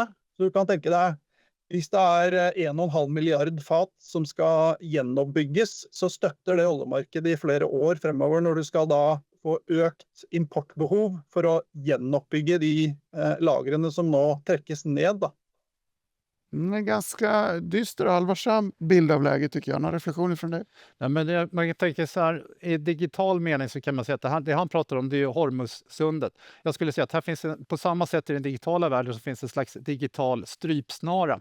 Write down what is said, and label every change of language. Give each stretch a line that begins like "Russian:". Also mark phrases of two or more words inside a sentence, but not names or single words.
Norwegian: Så du kan tenke deg, hvis det er 1,5 milliard fat som skal gjenoppbygges, så støtter det oljemarkedet i flere år fremover når du skal da få økt importbehov for å gjenoppbygge de lagrene som nå trekkes ned da.
Swedish: En ganska dyster och allvarsam bild av läget tycker jag. Några reflektioner från dig? Ja, men man tänker så här, i digital mening så kan man säga att det han pratar om det är Hormuzsundet. Jag skulle säga att här finns på samma sätt i den digitala världen så finns en slags digital strypsnara.